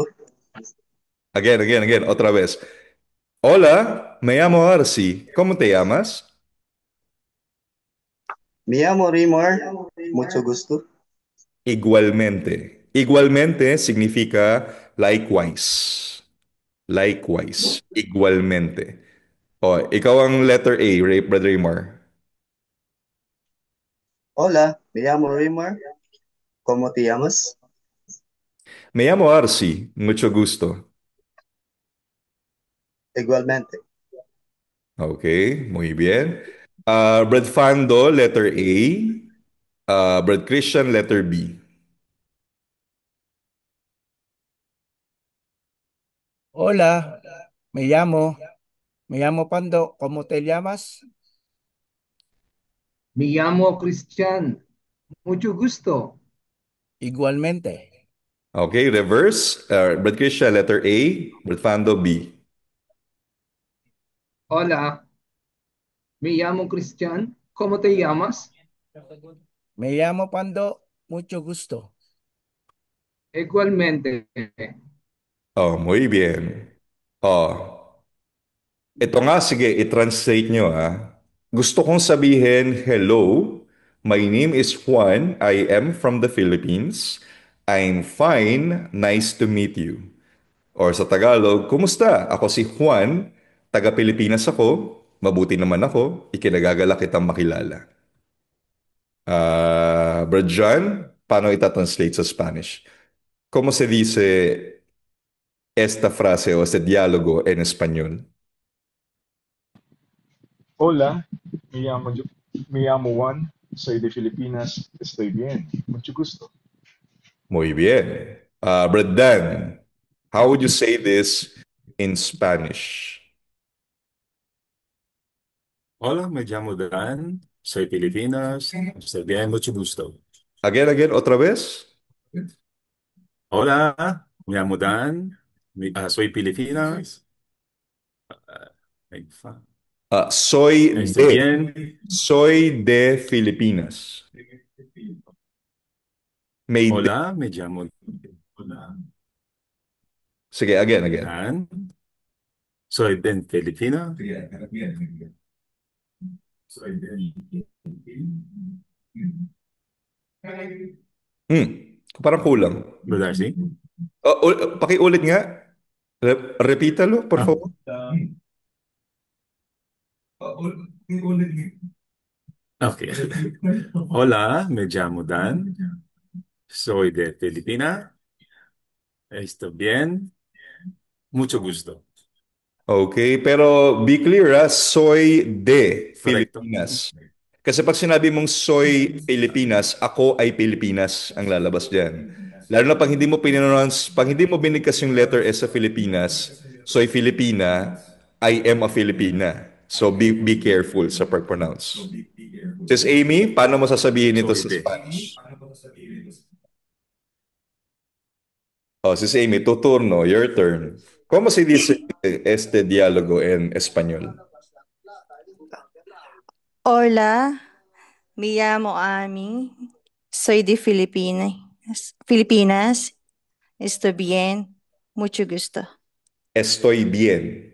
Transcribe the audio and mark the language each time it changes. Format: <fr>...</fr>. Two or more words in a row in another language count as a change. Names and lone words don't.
<es>Again, otra vez. Hola, me llamo Arsi. ¿Cómo te llamas? Me llamo Raymar, mucho gusto. Igualmente. Igualmente significa likewise.</es> <en>Likewise.</en> <es>Igualmente. O,</es> <tl>ikaw ang letter A, Brad Raymar.</tl> <es>Hola, me llamo Raymar, ¿cómo te llamas? Me llamo Arsi. Mucho gusto. Igualmente. Okay, muy bien.</es> <tl>Brad Fando, letter A. Brad Christian, letter B.</tl> <es>Hola, me llamo, me llamo Pando. ¿Cómo te llamas? Me llamo Cristian. Mucho gusto. Igualmente.</es> <en>Okay, reverse.</en> <tl>Brad Christian, letter A. Brad Fando, B.</tl> <es>Hola, me llamo Cristian. ¿Cómo te llamas? Me llamo Pando. Mucho gusto. Igualmente. Oh, muy bien.</es> <tl>Oh, ito nga, sige, i-translate nyo Gusto kong sabihin,</tl> <en>hello, my name is Juan. I am from the Philippines. I'm fine. Nice to meet you. Or</en> <tl>sa Tagalog, kumusta? Ako si Juan, taga-Pilipinas ako. Mabuti naman ako. Ikinagagala kitang makilala. Brad John, paano ita-translate sa Spanish?</tl> <es>¿Cómo se dice esta frase o este diálogo en español? Hola, me llamo Juan, soy de Filipinas, estoy bien, mucho gusto. Muy bien. Brad Dan,</es> <en>how would you say this in Spanish?</en> <es>Hola, me llamo Dan, soy Filipinas, estoy bien, mucho gusto. Again, otra vez. Hola, me llamo Dan, soy Filipinas, ay, Soy estoy bien. soy de Filipinas. May de. Hola, me llamo</es> <tl>Sige, again.</tl> <es>Dan, soy de Filipinas.</es> <tl>Parang kulang.</tl> <es>¿Verdad, sí?</es> <tl>Pakiulit nga.</tl> <es>Repítalo, por Ah. favor.</es> <en>Ok.</en> <es>Hola, me llamo Dan, soy de Filipinas, estoy bien, mucho gusto.</es> <en>Okay, pero be clear</en> <es>soy de Correcto. Filipinas.</es> <tl>Kasi pag sinabi mong</tl> <es>soy Pilipinas,</es> <tl>ako ay Pilipinas ang lalabas diyan. Lalo na pag hindi mo binigkas yung letter S sa Filipinas,</tl> <es>soy Filipina,</es> <en>I am a Filipina. So be careful</en> <tl>sa pag-pronounce. Sis Amy, paano mo sasabihin ito</tl> <es>Soy</es> <tl>sa</tl> <es>de.</es> <en>Spanish? Oh, Sis Amy,</en> <es>tu turno,</es> <en>your turn.</en> <es>¿Cómo se dice este diálogo en español? Hola, me llamo Ami. Soy de Filipinas. Filipinas. Estoy bien. Mucho gusto. Estoy bien.</es>